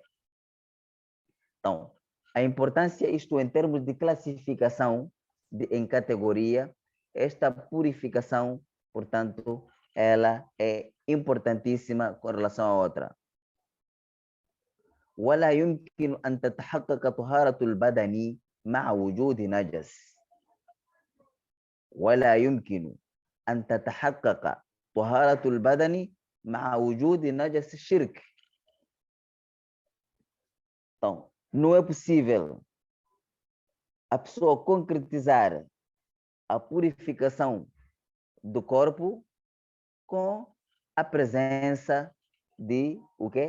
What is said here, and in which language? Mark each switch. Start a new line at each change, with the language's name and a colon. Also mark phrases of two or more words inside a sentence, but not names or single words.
Portuguese: Então, a importância, isto em termos de classificação, em categoria, esta purificação, portanto, ela é importantíssima com relação à outra.
Arabic: ولا يمكن أن تتحقق طهارة البدن مع وجود نجس. ولا يمكن أن تتحقق طهارة البدن مع وجود نجس الشرك.
Portuguese: Então, não é possível a pessoa concretizar a purificação do corpo com a presença de o quê?